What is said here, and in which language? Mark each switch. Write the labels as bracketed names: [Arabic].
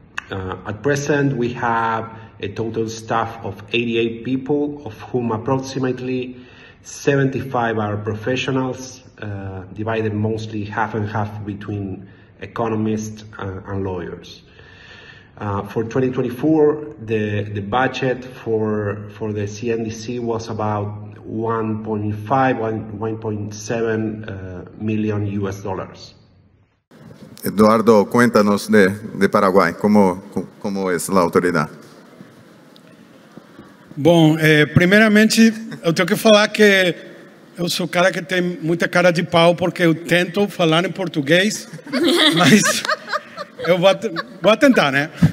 [English] At present, we have a total staff of 88 people, of whom approximately 75 are professionals, divided mostly half and half between economists and lawyers. For 2024, the budget for the CNDC was about 1.7 million US dollars. [Spanish] Eduardo, cuéntanos de Paraguay, ¿cómo es la autoridad? [Portuguese] Bom, primeiramente, eu tenho que falar que eu sou o cara que tem muita cara de pau, porque eu tento falar em português, mas eu vou tentar, né?